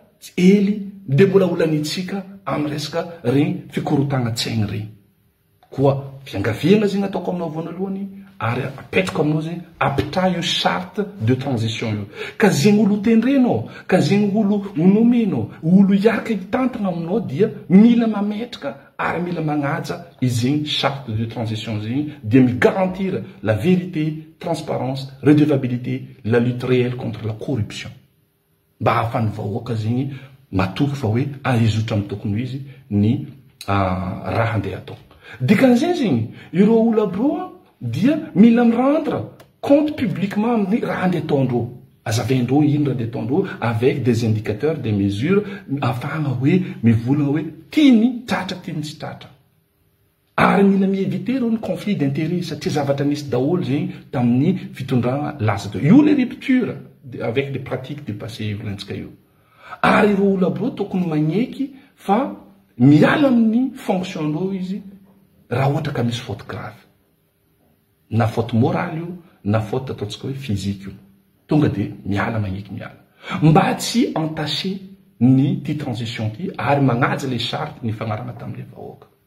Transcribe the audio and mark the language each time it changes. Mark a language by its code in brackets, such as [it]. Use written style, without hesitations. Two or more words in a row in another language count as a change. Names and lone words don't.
[mg] ely de mbola olanitsika amin'ny resaka regny fikorotagna-tsaigny regny koa fiangaviana zegny ataoko aminao voanalohany ary apetrako aminao zegny apitra io [fr] charte de transition [mg] io ka zegny olo tendrenao ka zegny olo onomenao olo iaraka hitantana aminao dia mila mametraka ary mila magnaja izegny [fr] charte de transition [mg] zegny dia migarantira [fr] la vérité, transparence, redevabilité, la lutte réelle contre la corruption [mg] mba ahafany vahoaka zegny matoky fa hoe ahizotra amin'ny tokony izy ny raha andeha atao dikan'izay zegny ireo olo abroa dia mila mirendre [fr] compte publiquement [mg] amin'ny raha andeha ataondreo azavaindreo ino raha andeha ataondreo [fr] avec des indicateurs, des mesures [mg] afahagna hoe mivolagna hoe tiany tratra tiany tsy tratra ary mila mievite reo ny [fr] conflit d'intérêt [mg] satria zavatra nisy daholo zegny tamin'ny fitondragna lasa teo io [fr] le rupture avec des pratiques dépassées [mg] volantsika io ary ireo olo aby reo tokony magneky fa miala amin'ny fonction reo izy raha ohatra ka misy [fr] faute grave [mg] na [fr] faute morale [mg] io na faute ataontsika hoe physique io tonga de miala magneky miala mba tsy entaché ny ty transition ty ary magnaja [fr] le charte [mg] ny fagnarana tamin'le vahoaka